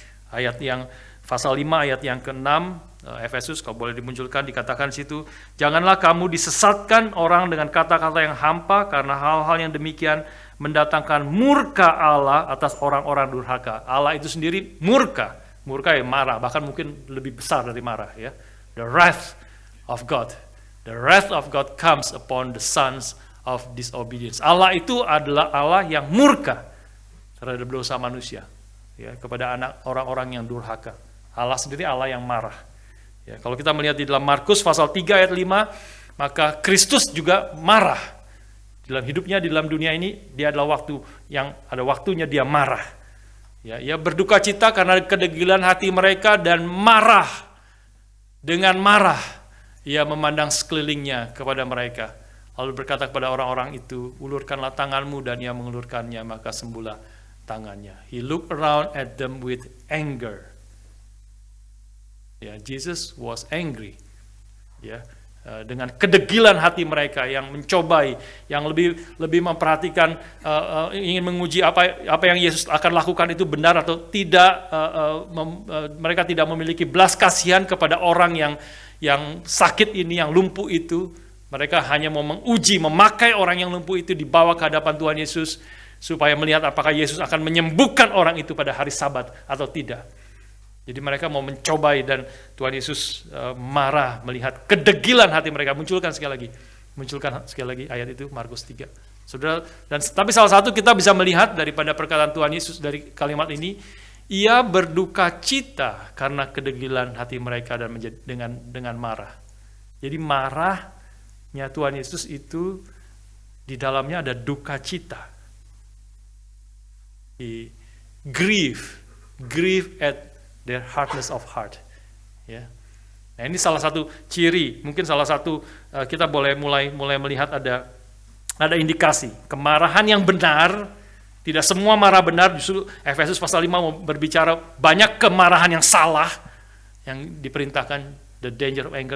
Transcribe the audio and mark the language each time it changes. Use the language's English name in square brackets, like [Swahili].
[Indonesian] Ayat yang pasal 5 ayat yang ke-6 Efesus, kalau boleh dimunculkan, dikatakan di situ, janganlah kamu disesatkan orang dengan kata-kata yang hampa, karena hal-hal yang demikian mendatangkan murka Allah atas orang-orang durhaka. Allah itu sendiri murka ya marah, bahkan mungkin lebih besar dari marah, ya. [English] The wrath of God. The wrath of God comes upon the sons of disobedience. [Indonesian] Allah itu adalah Allah yang murka terhadap dosa manusia, ya, kepada orang-orang yang durhaka. Allah sendiri Allah yang marah. Ya, kalau kita melihat di dalam Markus pasal 3 ayat 5, maka Kristus juga marah. Dalam hidupnya di dalam dunia ini dia adalah ada waktunya dia marah. Ya, ia berduka cita karena kedegilan hati mereka dan marah. Dengan marah ia memandang sekelilingnya kepada mereka. lalu berkata kepada orang-orang itu, ulurkanlah tanganmu, dan ia mengulurkannya, maka sembuhlah tangannya. [English] He looked around at them with anger. [Indonesian] Ya, [English] Jesus was angry. [Indonesian] Ya, dengan kedegilan hati mereka yang mencobai, yang lebih memperhatikan, ingin menguji apa yang Yesus akan lakukan itu benar atau tidak. Mereka tidak memiliki belas kasihan kepada orang yang sakit ini, yang lumpuh itu. Mereka hanya mau menguji, memakai orang yang lumpuh itu dibawa ke hadapan Tuhan Yesus supaya melihat apakah Yesus akan menyembuhkan orang itu pada hari Sabat atau tidak. Jadi mereka mau mencobai, dan Tuhan Yesus marah melihat kedegilan hati mereka. Munculkan sekali lagi ayat itu, Markus 3. Saudara, tapi salah satu kita bisa melihat daripada perkataan Tuhan Yesus dari kalimat ini, ia berduka cita karena kedegilan hati mereka dan dengan marah. Jadi marahnya Tuhan Yesus itu di dalamnya ada duka cita. [English] Grief at their hardness of heart. [Indonesian] Ya. Nah, ini salah satu ciri, mungkin salah satu kita boleh mulai melihat ada indikasi kemarahan yang benar. Tidak semua marah benar, justru Efesus pasal 5 mau berbicara banyak kemarahan yang salah yang diperintahkan, [English] the danger of anger.